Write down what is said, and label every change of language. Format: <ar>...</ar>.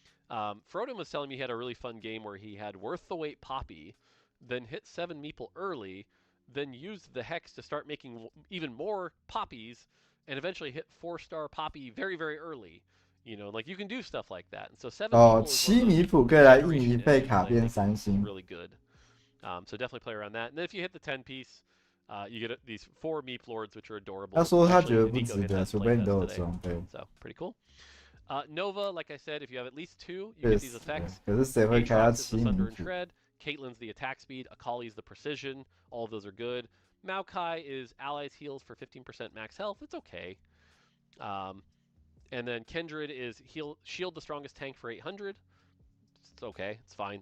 <en>Froden was telling me he had a really fun game where he had worth the wait Poppy, then hit 7 Meeple early, then used the hex to start making even more Poppies, and eventually hit 4-star Poppy very, very early. You know, like you can do stuff like that. And so 7</en> <zh>哦，7米普可以来印一费卡变3星。</zh> <en>Really good. So definitely play around that. And then if you hit the 10-piece, you get these 4 Meep Lords, which are adorable.</en> <zh>他说他觉得不值得，除非你都有装备。</zh> <en>So pretty cool. Nova, like I said, if you have at least 2, you get these effects.</en> <zh>可是谁会开到7米普</zh> <en>Caitlyn's the attack speed, Akali's the precision. All of those are good. Maokai is allies heals for 15% max health. It's okay. And then Kindred is shield the strongest tank for 800. it's okay. It's fine.</en>